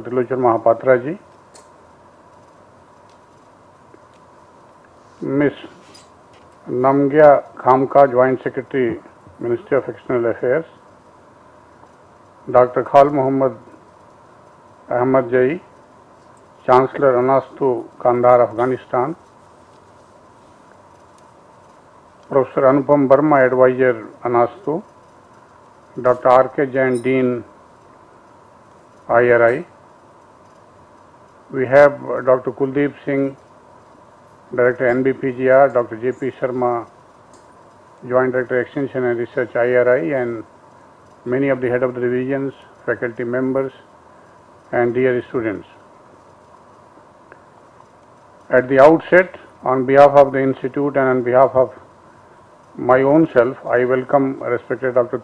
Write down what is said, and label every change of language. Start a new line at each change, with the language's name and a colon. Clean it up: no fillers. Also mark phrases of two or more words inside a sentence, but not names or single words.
English: Trilochan Mohapatra ji, Ms. Namgya Khampa, Joint Secretary, Ministry of External Affairs, Dr. Khal Muhammad Ahmad Zai, Chancellor ANASTU, Kandahar, Afghanistan, Professor Anupam Verma, Advisor, ANASTU, Dr. R.K. Jain, Dean, IARI. We have Dr. Kuldeep Singh, Director, NBPGR, Dr. J.P. Sharma, Joint Director, Extension and Research, IARI, and many of the head of the divisions, faculty members, and dear students. At the outset, on behalf of the Institute and on behalf of my own self, I welcome respected Dr.